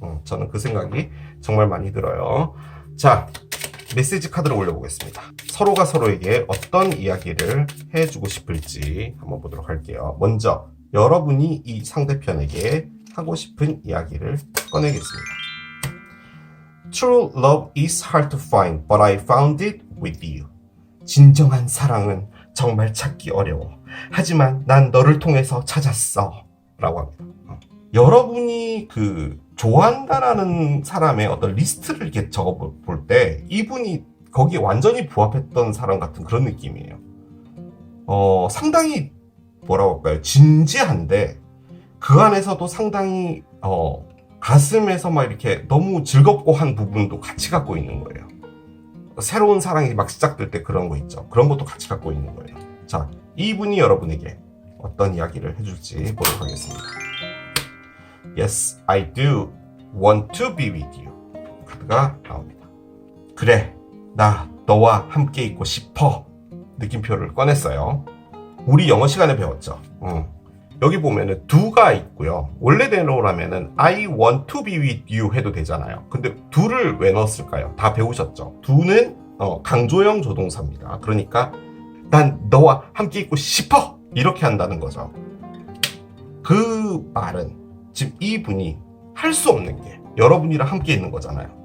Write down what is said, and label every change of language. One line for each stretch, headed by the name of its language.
Korean: 저는 그 생각이 정말 많이 들어요. 자, 메시지 카드를 올려보겠습니다. 서로가 서로에게 어떤 이야기를 해주고 싶을지 한번 보도록 할게요. 먼저 여러분이 이 상대편에게 하고 싶은 이야기를 꺼내겠습니다.
English: True love is hard to find, but I found it with you.
Korean: 진정한 사랑은 정말 찾기 어려워. 하지만 난 너를 통해서 찾았어. 라고 합니다. 여러분이 좋아한다라는 사람의 어떤 리스트를 이렇게 적어볼 때 이분이 거기에 완전히 부합했던 사람 같은 그런 느낌이에요. 상당히 뭐라고 할까요? 진지한데 그 안에서도 상당히 가슴에서 이렇게 너무 즐겁고 한 부분도 같이 갖고 있는 거예요. 새로운 사랑이 막 시작될 때 그런 거 있죠. 그런 것도 같이 갖고 있는 거예요. 자, 이분이 여러분에게 어떤 이야기를 해줄지 보도록 하겠습니다.
English: Yes, I do want to be with you.
Korean: 카드가 나옵니다. 그래, 나 너와 함께 있고 싶어. 느낌표를 꺼냈어요. 우리 영어 시간에 배웠죠. 여기 보면은 do가 있고요. 원래대로라면은
English: I want to be with you
Korean: 해도 되잖아요. 근데 do를 왜 넣었을까요? 다 배우셨죠? do는 강조형 조동사입니다. 그러니까 난 너와 함께 있고 싶어! 이렇게 한다는 거죠. 그 말은 지금 이분이 할 수 없는 게 여러분이랑 함께 있는 거잖아요.